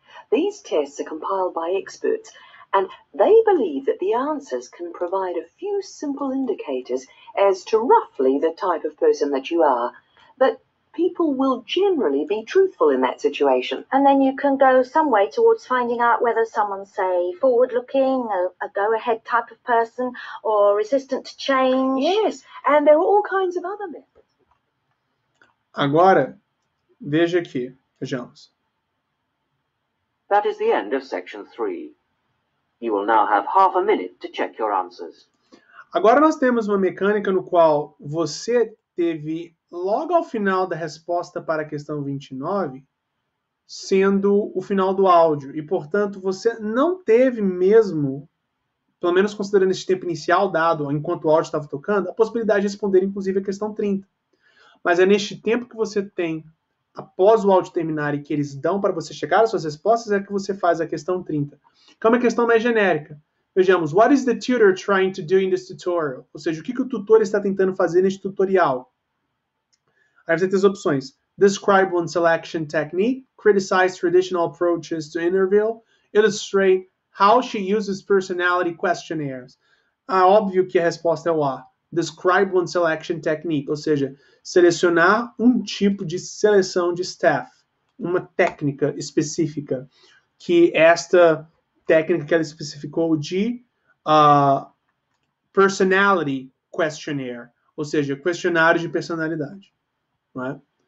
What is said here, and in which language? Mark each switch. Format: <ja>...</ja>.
<en>These tests are compiled by experts, and they believe that the answers can provide a few simple indicators as to roughly the type of person that you are, but people will generally be truthful in that situation. And then you can go some way towards finding out whether someone's, say, forward-looking, a go-ahead type of person, or resistant to change. Yes, and there are all kinds of other methods.</en> <pt>Agora, veja aqui, vejamos.</pt> <en>That is the end of section 3. You will now have half a minute to check your answers.</en> <pt>Agora nós temos uma mecânica no qual você teve, logo ao final da resposta para a questão 29, sendo o final do áudio. E, portanto, você não teve mesmo, pelo menos considerando esse tempo inicial dado, enquanto o áudio estava tocando, a possibilidade de responder, inclusive, a questão 30. Mas é neste tempo que você tem, após o áudio terminar e que eles dão para você checar as suas respostas, é que você faz a questão 30. Que é uma questão mais genérica. Vejamos,</pt> <en>what is the tutor trying to do in this tutorial?</en> <pt>Ou seja, o que o tutor está tentando fazer neste tutorial? Aí você tem as opções.</pt> <en>Describe one selection technique, criticize traditional approaches to interview, illustrate how she uses personality questionnaires.</en> <pt>Óbvio que a resposta é o A.</pt> <en>Describe one selection technique,</en> <pt>ou seja, selecionar um tipo de seleção de staff, uma técnica específica, que esta técnica que ela especificou de personality questionnaire, ou seja, questionário de personalidade. Não é?</pt>